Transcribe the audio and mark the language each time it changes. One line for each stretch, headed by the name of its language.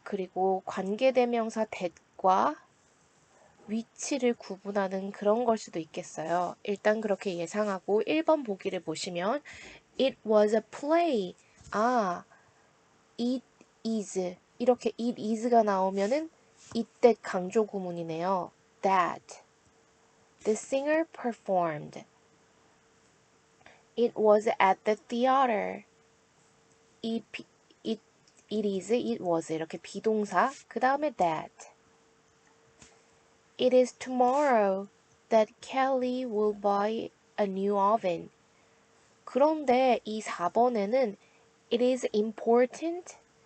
Korean: 그리고 관계대명사 that과 위치를 구분하는 그런 걸 수도 있겠어요. 일단 그렇게 예상하고 1번 보기를 보시면
English: It was a play. 아, it is.
Korean: 이렇게
English: it is
Korean: 가 나오면은 이때 강조 구문이네요.
English: That the singer performed. It was at the theater. It, it, it is, it was
Korean: 이렇게 비동사. 그 다음에
English: that. It is tomorrow that Kelly will buy a new oven.
Korean: 그런데 이 4번에는
English: it is important.